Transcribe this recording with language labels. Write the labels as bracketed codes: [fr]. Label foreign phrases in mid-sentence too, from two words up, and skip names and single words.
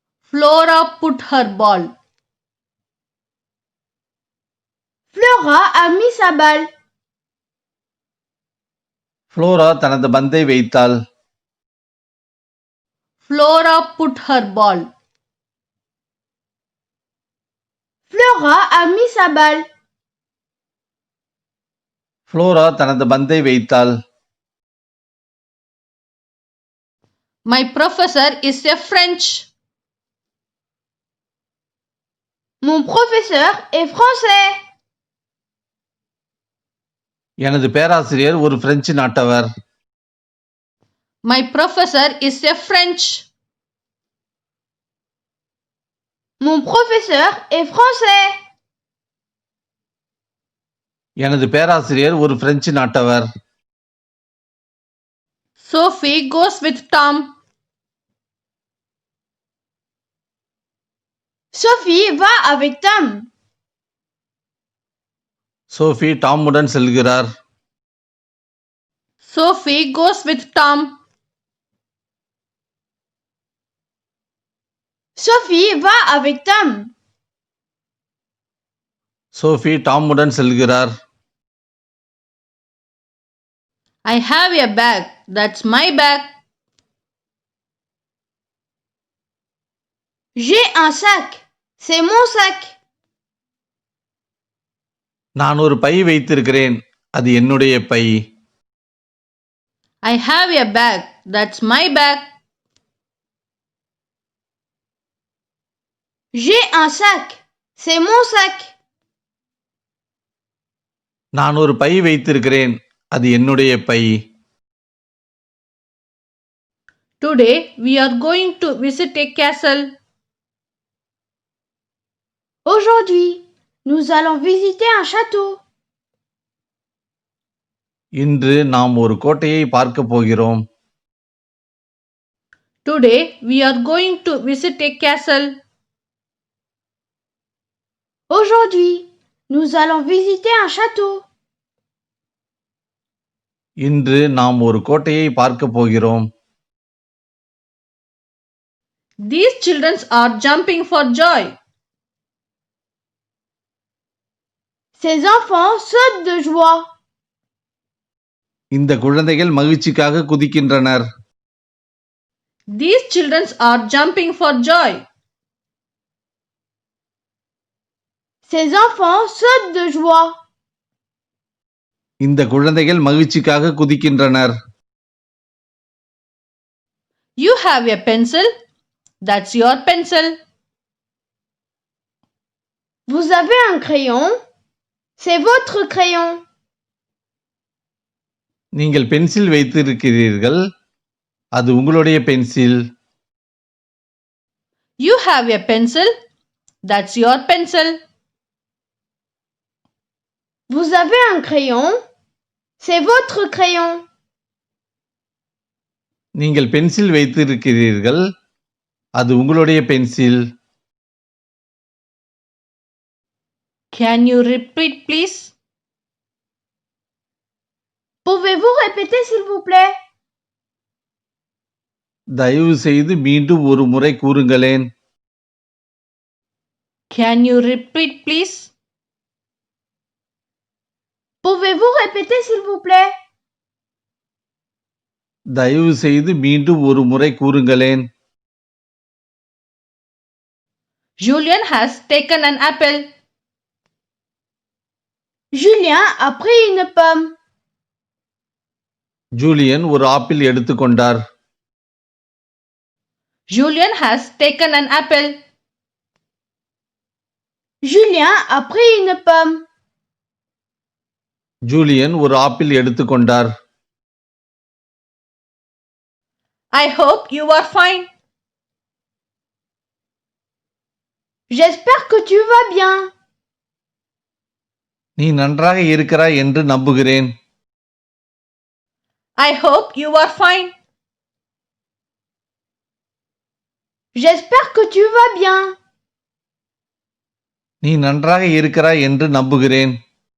[en] Flora put her ball. [fr] Flora a mis sa balle. [ta] Flora தனது பந்தை வைத்தாள். [en] Flora put her ball. [fr] Flora a mis sa balle. [ta] Flora தனது பந்தை வைத்தாள். [en] My professor is a French. [fr] Mon professeur est français. [ta] எனது பேராசிரியர் ஒரு பிரெஞ்சு நாட்டவர். [en] My professor is a French. [fr] Mon professeur est français. [ta] எனது பேராசிரியர் ஒரு பிரெஞ்சு நாட்டவர். [en] Sophie goes with Tom. [fr] Sophie va avec Tom. [ta] சோஃபி டாமுடன் செல்கிறார். [en] Sophie goes with Tom. [fr] Sophie va avec Tom. [ta] சோஃபி டாமுடன் செல்கிறார். [en] I have a bag. That's my bag. [fr] J'ai un sac. C'est mon sac. [ta] நான் ஒரு பை வைத்திருக்கிறேன். அது என்னுடைய பை. [en] I have a bag. That's my bag. [fr] J'ai un sac. C'est mon sac. [ta] நான் ஒரு பை வைத்திருக்கிறேன். அது என்னுடைய பை. [en] Today we are going to visit a castle. [fr] Aujourd'hui, nous allons visiter un château. [ta] இன்று நாம் ஒரு கோட்டையை பார்க்க போகிறோம். [en] Today we are going to visit a castle. [fr] Aujourd'hui, nous allons visiter un château. [ta] இன்று நாம் ஒரு கோட்டையை பார்க்க போகிறோம். [en] These children are jumping for joy. [fr] Ces enfants sautent de joie. [ta] இந்த குழந்தைகள் மகிழ்ச்சிக்காக குதிக்கின்றனர். [en] These children are jumping for joy. [fr] Ces enfants sautent de joie. [ta] இந்த குழந்தைகள் மகிழ்ச்சிக்காக குதிக்கின்றனர். [en] You have a pencil. That's your pencil. [fr] Vous avez un crayon. C'est votre crayon. [ta] நீங்கள் பென்சில் வைத்திருக்கிறீர்கள். அது உங்களுடைய பென்சில். [en] You have a pencil. That's your pencil. [fr] Vous avez un crayon. C'est votre crayon. [ta] நீங்கள் பென்சில் வைத்திருக்கிறீர்கள். அது உங்களுடைய பென்சில். [en] Can you repeat, please? [fr] Pouvez-vous répéter s'il vous plaît? [ta] தயவு செய்து மீண்டும் ஒரு முறை கூறுங்களேன். [en] Can you repeat, please? [fr] Pouvez-vous répéter s'il vous plaît? [ta] தயவு செய்து மீண்டும் ஒரு முறை கூறுங்களேன். [en] Jullien has taken an apple. [fr] Jullien a pris une pomme. [ta] ஜூலியன் ஒரு ஆப்பிள் எடுத்துக்கொண்டார். [en] Jullien has taken an apple. [fr] Jullien a pris une pomme. [ta] ஜூலியன் ஒரு ஆப்பிள் எடுத்துக்கொண்டார். [en] I hope you are fine. [fr] J'espère que tu vas bien. [ta] நீ நன்றாக இருக்கிறாய் என்று நம்புகிறேன். [en] I hope you are fine. [fr] J'espère que tu vas bien. [ta] நீ நன்றாக இருக்கிறாய் என்று நம்புகிறேன்.